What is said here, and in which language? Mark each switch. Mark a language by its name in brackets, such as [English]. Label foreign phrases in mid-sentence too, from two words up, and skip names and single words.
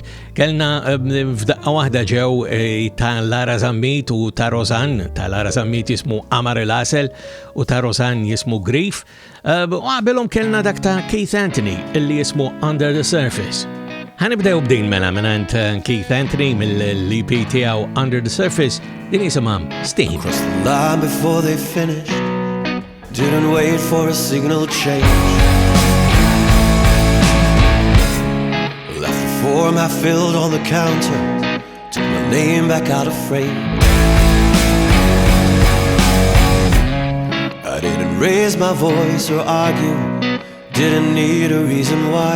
[Maltese] Kellna f'daqqa waħda ġew ta' Lara Zammit u ta' Rozan, ta' Lara Zammit jismu Amar el-Asel u ta' Rozan jismu Grief. U għabelhom kellna dak ta' Keith Anthony illi jismu Under the Surface. Ħanibdew b'din mela minant Keith Anthony mill-EP tiegħu Under the Surface din jisimha Steen. [English] Crossed the line before they finished, didn't wait for a signal change. Left the form I filled on the counter, took my name back out of frame. I didn't raise my voice or argue, didn't need a reason why.